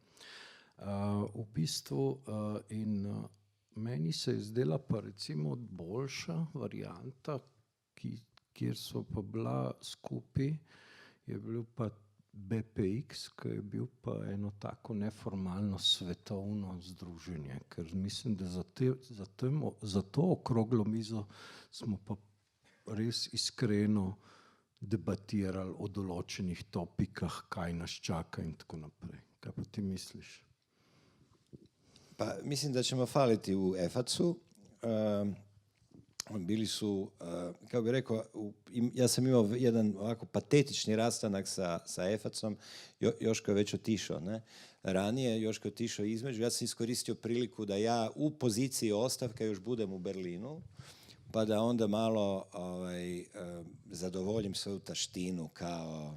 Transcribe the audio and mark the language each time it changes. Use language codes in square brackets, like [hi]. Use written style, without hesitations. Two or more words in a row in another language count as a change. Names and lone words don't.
[sl] V bistvu in meni se je zdela pa recimo boljša varianta, kjer so pa bila skupaj, je bil pa BPX, ki je bil pa eno tako neformalno svetovno združenje, ker mislim, da za to okroglo mizo smo pa res iskreno debatirali o določenih topikah, kaj nas čaka in tako naprej. Kaj pa ti misliš? [hr] Pa mislim da ćemo faliti u EFAC-u. Bili su, kako bih rekao, ja sam imao jedan ovako patetični rastanak sa EFAC-om, Joško je već otišao, ne? Ranije, Joško je otišao između, ja sam iskoristio priliku da ja u poziciji ostavke još budem u Berlinu, pa da onda malo zadovoljim svoju taštinu kao